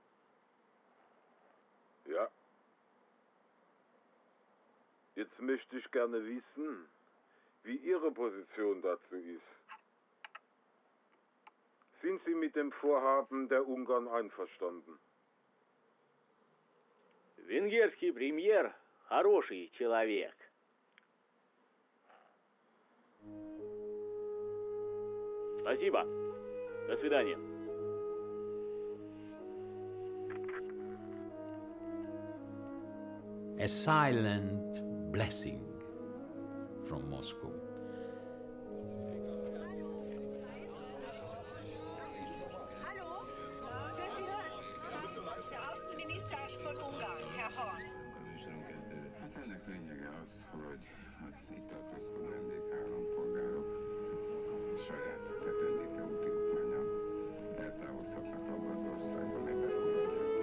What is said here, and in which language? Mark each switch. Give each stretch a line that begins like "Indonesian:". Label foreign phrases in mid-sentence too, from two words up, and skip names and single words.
German: Ja. Jetzt möchte ich gerne wissen, wie Ihre Position dazu ist. Sind Sie mit dem Vorhaben der Ungarn einverstanden?
Russian: Венгерский премьер хороший человек. Спасибо. До свидания.
English: A silent blessing from Moscow.
German: Hallo? Können Sie hören? Der Außenminister von Ungarn, Herr Horn.
Hungarian: Hát ennek lényege az, hogy az itt tartózkodó NDK állampolgárok saját tetendéke úti okmányon eltávozhatnak abba az országba, ne befogadják.